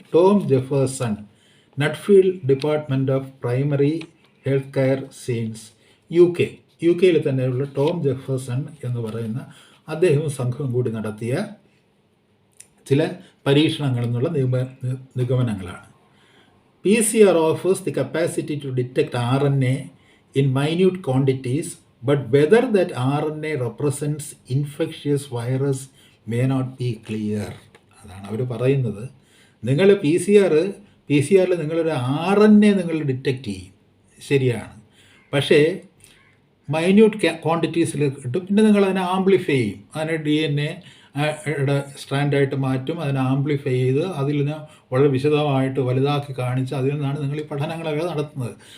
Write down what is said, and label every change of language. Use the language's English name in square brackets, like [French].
[Malayalam] Tom Jefferson, നട്ട്ഫീൽഡ് department of primary health care science, UK. UK തന്നെയുള്ള Tom Jefferson എന്ന് പറയുന്ന അദ്ദേഹവും സംഘവും കൂടി നടത്തിയ ചില പരീക്ഷണങ്ങളിൽ നിന്നുള്ള നിഗമനങ്ങളാണ്. [English] PCR offers the capacity to detect RNA in minute quantities, but whether that RNA represents infectious virus may not be clear. [Malayalam] അതാണ് അവർ പറയുന്നത്. നിങ്ങൾ പി സി ആറിൽ നിങ്ങളൊരു RNA നിങ്ങൾ ഡിറ്റക്റ്റ് ചെയ്യും, ശരിയാണ്. പക്ഷേ മൈന്യൂട്ട് ക്വാണ്ടിറ്റീസിൽ കിട്ടും. പിന്നെ നിങ്ങൾ അതിനെ ആംപ്ലിഫൈ ചെയ്യും, അതിനെ DNA സ്ട്രാൻഡായിട്ട് മാറ്റും, അതിനെ ആംപ്ലിഫൈ ചെയ്ത് അതിൽ നിന്ന് വളരെ വിശദമായിട്ട് വലുതാക്കി കാണിച്ച് അതിൽ നിന്നാണ് നിങ്ങൾ ഈ പഠനങ്ങളൊക്കെ നടത്തുന്നത്.